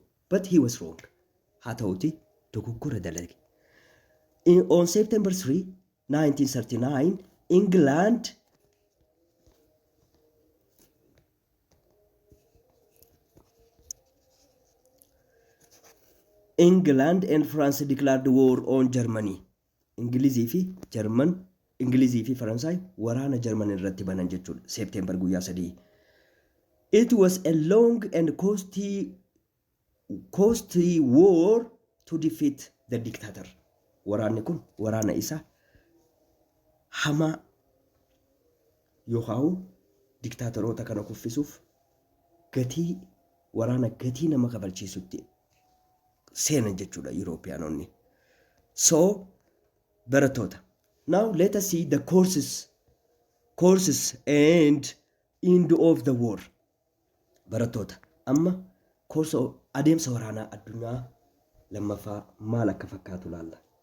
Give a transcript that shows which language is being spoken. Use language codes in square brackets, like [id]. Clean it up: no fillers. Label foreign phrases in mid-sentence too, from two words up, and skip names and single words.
[en] But he was wrong. [om] Haa ta'uti dogoggora dalage. [en] On September 3, 1939, England and France declared war on Germany. [om] Ingilizii fi Faransaay waraana Germany irratti banan jechuudha. September guyyaa 3. [en] It was a long and costly war to defeat the dictator. [om] Waraanni kun waraana isa hamaa yookaan diktaatoroota kana kuffisuuf waraana gatii nama kabalchiisutti seenan jechuudha Europeanonni. So barattoota. [en] Now let us see the courses and end of the war. [om] Barattoota. Amma adeemsa waraanaa addunyaa lammaffaa maal akka fakkaatu laalla.